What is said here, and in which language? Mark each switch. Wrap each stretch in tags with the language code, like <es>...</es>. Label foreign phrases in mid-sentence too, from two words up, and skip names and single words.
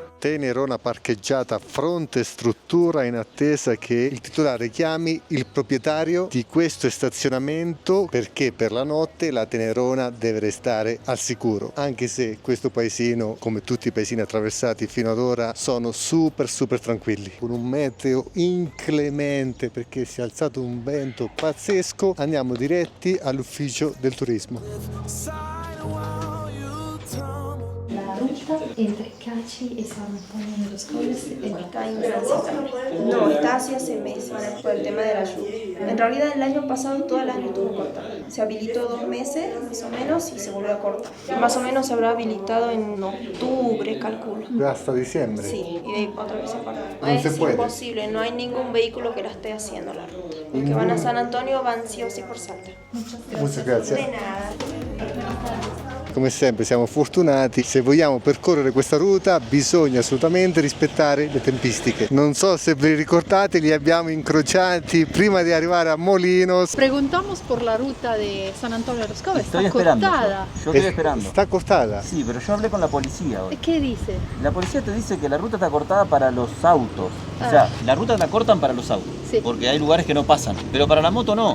<it>Tenerona parcheggiata fronte struttura in attesa che il titolare chiami il proprietario di questo stazionamento, perché per la notte la Tenerona deve restare al sicuro, anche se questo paesino, come tutti i paesini attraversati fino ad ora, sono super tranquilli. Con un meteo inclemente perché si è alzato un vento pazzesco, andiamo diretti all'ufficio del turismo.</it> <es>La ruta entre Cachi y San Antonio de los Cobres Está en tránsito. No, está hace 6 meses por el tema de la lluvia. En realidad el año pasado todo el año estuvo cortado. Se habilitó 2 meses más o menos y se volvió a cortar. Más o menos se habrá habilitado en octubre, calculo. Hasta diciembre. Sí, y de ahí otra vez se corta. No Es se puede. imposible, no hay ningún vehículo que la esté haciendo la ruta. Los que van a San Antonio van sí o sí por Salta. Muchas gracias. De nada.</es> <it>Come sempre siamo fortunati, se vogliamo percorrere questa ruta bisogna assolutamente rispettare le tempistiche. Non so se vi ricordate, li abbiamo incrociati prima di arrivare a Molinos.</it> <es>Preguntamos por la ruta de San Antonio de los Cobres. Estoy Está esperando. cortada. Yo estoy esperando. Está cortada. Sí, pero yo hablé con la policía hoy. ¿Qué dice? La policía te dice que la ruta está cortada para los autos. O sea, la ruta la cortan para los autos. Sí. Porque hay lugares que no pasan. Pero para la moto no.</es>